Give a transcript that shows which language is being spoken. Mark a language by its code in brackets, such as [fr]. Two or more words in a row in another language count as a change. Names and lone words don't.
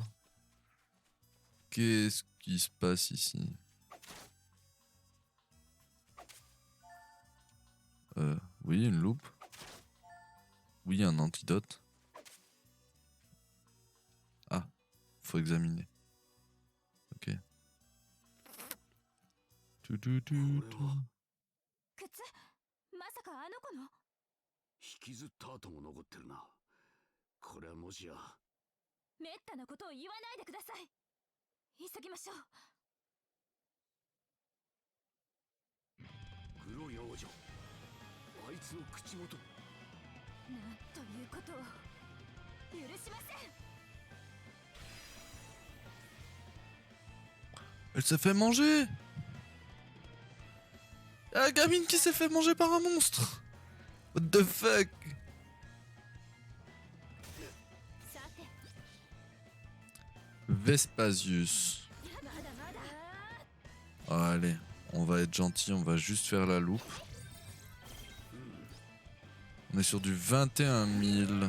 [fr] Qu'est-ce qui se passe ici? Oui, une loupe. Oui, un antidote. Ah, faut examiner. Ok. [ja] 靴まさかあの子の引きずった跡も残ってるな。これはもしや。めったなことを言わないでください。急ぎましょう。黒い王女、あいつの口元。なんということを許しません。 [fr] Elle s'est fait manger! La gamine qui s'est fait manger par un monstre! [en] What the fuck? Vespasius. [fr] Allez, on va être gentil, on va juste faire la loupe. On est sur du 21 000.